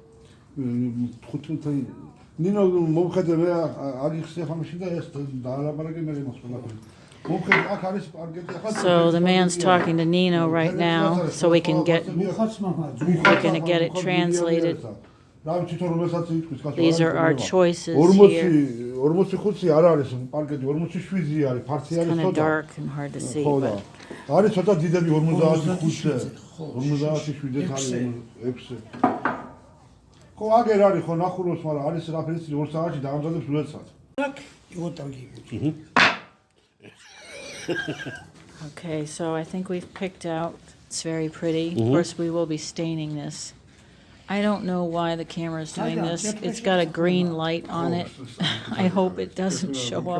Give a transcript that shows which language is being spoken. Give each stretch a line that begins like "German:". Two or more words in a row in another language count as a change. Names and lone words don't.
English: So the man's talking to Nino right now, so we can get it translated.
Georgian: რა ვიცი თორე რომელსაც იტყვის კაცო.
English: These are our choices here.
Georgian: 45 არ არის პარკეტი, 47 არის, ფართი არის
English: Kind of
Georgian: ცოტა.
English: dark and hard to see,
Georgian: ხო და.
English: but
Georgian: არის ცოტა დიდები 55-ზე. 57-ზე. 57 არის 6-ზე. ხო აგერ არის ხო ნახულობს, მაგრამ არის რაფერიც 2 საათში დაამზადებს უეცად.
Russian: Так, и вот там гибнет.
English: okay, so I think we've picked out, it's very pretty. Of course, we will be staining this. I don't know why the camera is doing this. It's got a green light on it. I hope it doesn't show up.